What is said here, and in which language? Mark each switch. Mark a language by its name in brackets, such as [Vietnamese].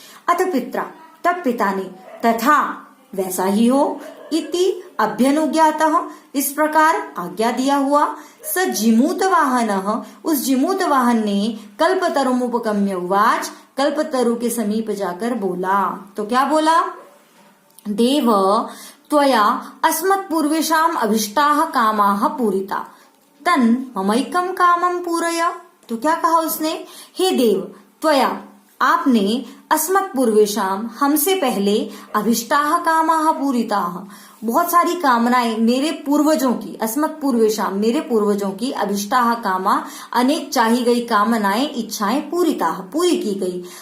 [Sanskrit] अथ पित्रा, [Hindi] तब पिता ने, तथा वैसा ही हो, [Sanskrit] इति अभ्यनुज्ञातः, [Hindi] इस प्रकार आज्ञा दिया हुआ, [Sanskrit] स जिमूत वाहनः, [Hindi] उस जिमूत वाहन ने [Sanskrit] कल्पतरुमुपगम्य उवाच, [Hindi] कल्पतरु के समीप जाकर बोला। तो क्या बोला, [Sanskrit] देव त्वया अस्मत्पूर्वेषाम् अभिष्टाः कामाः पूरिता, तन् ममैकं कामं पूरय। [Hindi] तो क्या कहा उसने, [Sanskrit] हे देव, त्वया, [Hindi] आपने, [Sanskrit] अस्मत् पूर्वेशाम, [Hindi] हमसे पहले, [Sanskrit] अभिष्टाः कामाः पूरिताः, [Hindi] बहुत सारी कामनाएं मेरे पूर्वजों की, अस्मत् पूर्वेशाम, मेरे पूर्वजों की, [Sanskrit] अभिष्टाः कामा, [Hindi] अनेक चाही गई कामनाएं, इच्छाएं, पूरिताः, पूरी की गई।